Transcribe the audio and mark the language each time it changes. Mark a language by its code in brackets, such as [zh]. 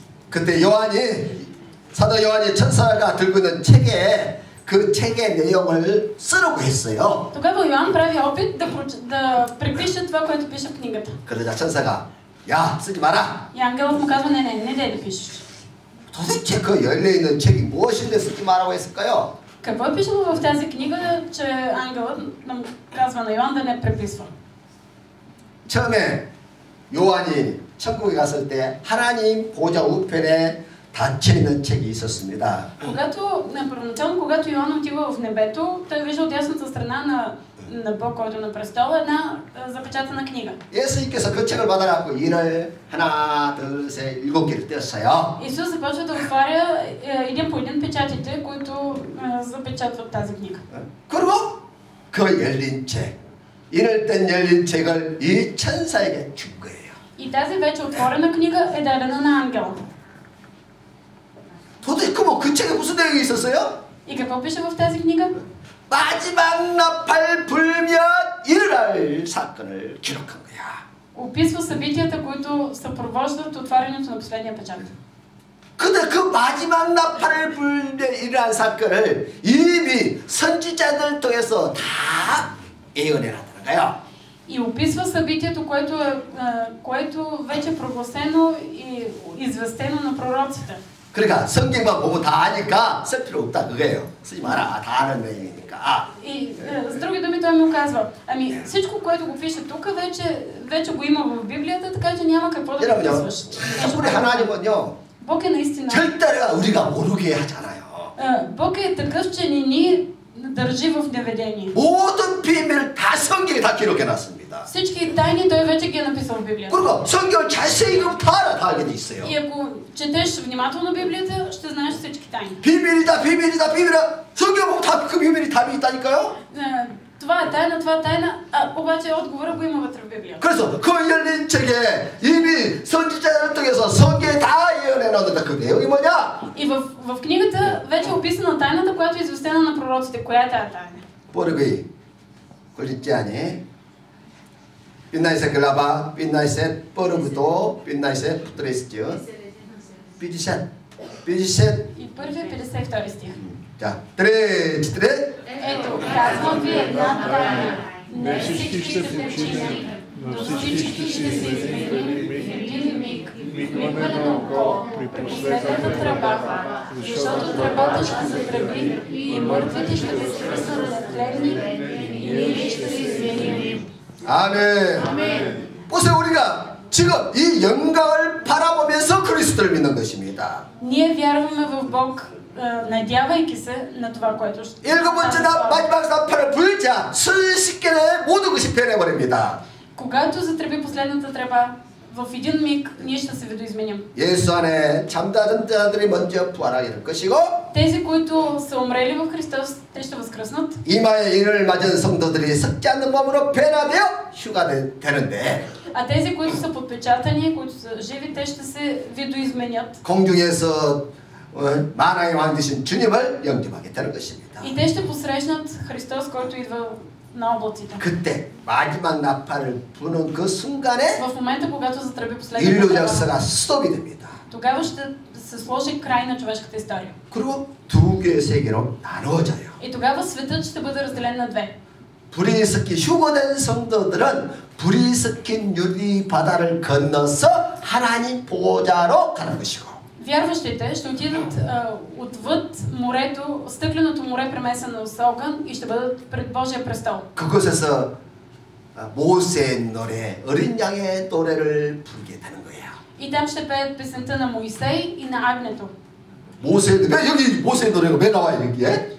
[ko] 그때 사도 요한이 천사가 들고 있는 책에 그 책의 내용을 쓰라고 했어요. [bg] Тогава Йоан прави опит да препише това, което пише в книгата. [ko] 그러자 천사가 야 쓰지 마라. [bg] И ангелът му казва не дай да пишеш. [ko] 도대체 그 열려있는 책이 무엇인데 쓰지 말라고 했을까요? [bg] Какво е пишело в тази книга, че ангелът нам казва на Йоан да не преписва? [ko] 처음에 요한이 천국에 갔을 때 하나님 보좌 우편에 닫혀있는 책이 있었습니다. [bg] Първоначално, когато Йоан отива в небето, той вижда от дясната страна на Бог, който е на престола, една запечатана книга. [ko] 예수님께서 그 책을 받아갖고 인을 하나, 둘, 셋, 7개를 떼었어요. [bg] Исус започва да отваря един по един печатите, които запечатват тази книга. [ko] 그리고 그 열린 책, 인을 뗀 열린 책을 이 천사에게 준 거예요. [bg] И тази вече отворена книга е дадена на ангела. [ko] 도대체 그 책에 무슨 내용이 있었어요? [bg] И какво пише в тази книга? [ko] 마지막 나팔 불면 일어날 사건을 기록한 거야. [bg] Описва събитията, които съпровождат отварянето на последния печат. [ko] 근데 그 마지막 나팔을 불면 일어난 사건을 이미 선지자들 통해서 다 예언해놨다는 거예요. [bg] И описва събитието, което вече е прогласено и известено на пророците. [ko] 그러니까 성경만 보고 다 아니까 쓸 필요 없다 그거예요. 쓰지 마라. 다 아는 내용이니까. [bg] И с други думи той му казва, ами всичко, което го пише тук, вече го има в Библията, така че няма какво да го писваш. [ko] 우리 하나님은요. [bg] Бог е наистина. [ko] 절대로 우리가 모르게 하잖아요. [bg] Бог е такъв, че не ни държи в неведение. [ko] 모든 비밀을 다 성경에 다 기록해놨습니다. [bg] Всички тайни той вече ги е написал в Библията. [ko] 그리고 성경을 자세히 다 알게 돼 있어요. [bg] И ако четеш внимателно Библията, ще знаеш всички тайни. [ko] 비밀이다. 성경 보면 다 그 비밀이 답이 있다니까요. [bg] Това е тайна, обаче отговора го има вътре в Библията. [ko] 그래서 그 열린 책에 이미 선지자를 통해서 성경에 다 예언해 놨는데 그 내용이 뭐냐? [bg] И в книгата вече е описана тайната, която е известена на пророците. Коя е тая тайна? 뽀르그이 꼴릿지아니 빛나이셋 글라바 빛나이셋 뽀르그도 빛나이셋 붙들어있죠. 삐지셋 И първия 52 стих. 자, тре. Ето, казвам ви една тайна. Не всички ще починат, но всички ще се изменим в един миг, мигване на око при последната тръба, защото тръбата ще се тръби и мъртвите ще възкръснат нетленни и ние ще се изменим. [ko] 아멘. 보세요, 우리가 지금 이 영광을 바라보면서 그리스도를 믿는 것입니다. [bg] Ние вярваме в Бог, надявайки се на това, което ще... [ko] 일곱 번째 마지막 나팔을 불자 순식간에 모든 것이 변해버립니다. [bg] Когато затръби последната тръба, в един миг ние ще се видоизменим. [ko] 예수 안에 잠자던 자들이 먼저 부활하게 될 것이고 [bg] Тези, които са умрели в Христос, те ще възкръснат. [ko] 이마에 인을 맞은 성도들이 썩지 않는 몸으로 변화되어 휴가 되는데 [bg] А тези, които са подпечатани, които са живи, те ще се видоизменят. [ko] 공중에서 만왕의 왕 되신 주님을 영접하게 되는 것입니다. [bg] И те ще посрещнат Христос, който идва на облаците. [ko] 그때 마지막 나팔을 부는 그 순간에 [bg] В момента, когато затръби последната [ko] 인류 [bg] тръба, [ko] 역사가 스톱이 됩니다. [bg] тогава ще се сложи край на човешката история. [ko] 그리고 두 개의 세계로 나누어져요. [bg] И тогава светът ще бъде разделен на две. [ko] 불이 섞인 휴거된 성도들은 불이 섞인 유리 바다를 건너서 하나님 보좌로 가는 것이고 [bg] Вярващите ще отидат отвъд морето, стъкленото море премесено с огън и ще бъдат пред Божия престол. [ko] 그곳에서 모세의 노래, 어린 양의 노래를 부르겠다는 거예요. [bg] И там ще пеят песента на Моисей и на агнето. [ko] 모세, 왜 여기 모세의 노래가 왜 나와요 여기에?